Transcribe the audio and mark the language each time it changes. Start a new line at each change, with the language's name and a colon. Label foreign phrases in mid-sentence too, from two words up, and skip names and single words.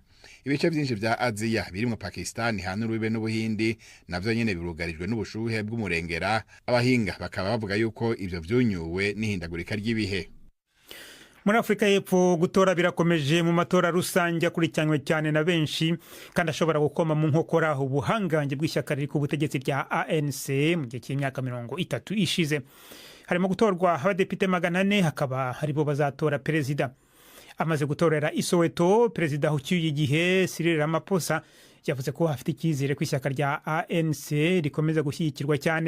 Rundi: Ibice byinshi vya Aziya birimo Pakistan hanurube n'Ubuhindi navyo nyene birugarijwe n'ubushuhe bw'umurengera. Abahinga bakaba bavuga yuko ivyo vyunyuwe n'ihindagurika ry'ibihe.
Kinyarwanda: Muri Afrika y'Epfo gutora birakomeje mu matora rusange akurikiranywe cyane na benshi kandi ashobora gukoma mu nkokora ubuhangange bw'ishyaka riri ku butegetsi rya ANC mu gihe cy'imyaka 30 ishize. Harimo gutorwa abadepite 400, hakaba haribo bazatora perezida. Amaze gutorera Isoweto, perezida ucyuye igihe Cyril Ramaphosa yavuze ko afite icyizere ko ishyaka rya ANC rikomeza gushyigikirwa cyane.